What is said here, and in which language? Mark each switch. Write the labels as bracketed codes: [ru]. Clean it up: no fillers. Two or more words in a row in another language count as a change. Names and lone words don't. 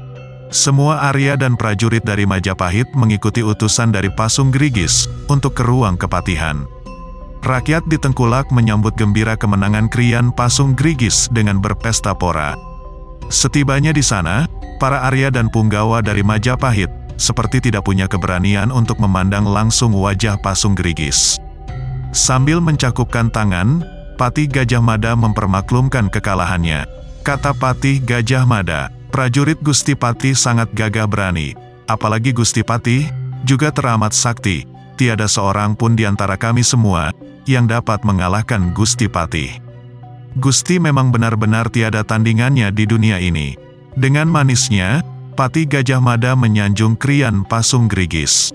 [id] Semua Arya dan prajurit dari Majapahit mengikuti utusan dari Pasunggerigis untuk ke ruang kepatihan. Rakyat di Tengkulak menyambut gembira kemenangan Krian Pasunggerigis dengan berpesta pora. Setibanya di sana, para Arya dan punggawa dari Majapahit seperti tidak punya keberanian untuk memandang langsung wajah Pasunggerigis. Sambil mencakupkan tangan, Patih Gajah Mada mempermaklumkan kekalahannya. Kata Patih Gajah Mada, "Prajurit Gusti Patih sangat gagah berani, apalagi Gusti Patih juga teramat sakti. Tiada seorang pun di antara kami semua yang dapat mengalahkan Gusti Patih. Gusti memang benar-benar tiada tandingannya di dunia ini." Dengan manisnya, Patih Gajah Mada menyanjung Krian Pasunggerigis.